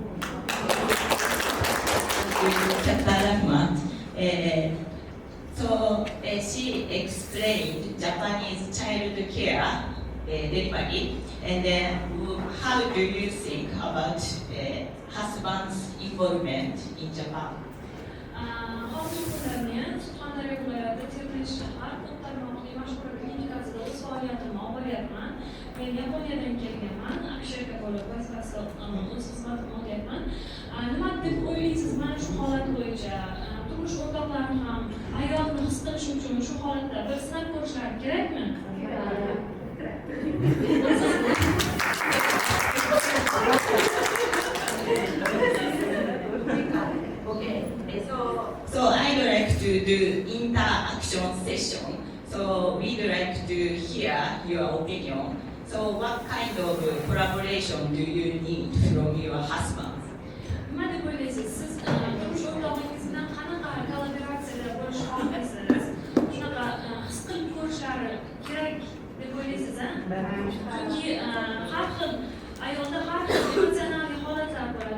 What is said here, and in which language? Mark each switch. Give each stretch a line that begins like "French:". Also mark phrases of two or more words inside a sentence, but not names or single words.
English: Rahman. So she explained Japanese child care delivery, and then how do you think about husband's involvement in Japan?
Uzbek: Hozir kunlarni Surxondaryo viloyati Termiz shahar ko'p tarmoqli mashhur klinikasida o'z faoliyatimni olib boryapman. Men Yaponiyadan kelganman, akusherka bo'lib vazifasida o'z xizmatimni olyapman. Nima deb o'ylaysiz mana shu holat bo'yicha? Turmush o'rtoqlarim ham ayolni his qilish uchun shu holatda bir sinab ko'rishlari kerakmi?
English: So I'd like to do interaction session. So we'd like to hear your opinion. So what kind of collaboration do you need from your husband?
Uzbek: Nima deb o'ylaysiz? Siz turmush o'rtog'ingiz bilan qanaqa kollaboratsiyalar bo'lishni xohlaysiz? Shunaqa his qilib ko'rishlari kerak deb o'ylaysiz-a? Chunki har xil ayolda har xil emotsional holatlar bo'ladi.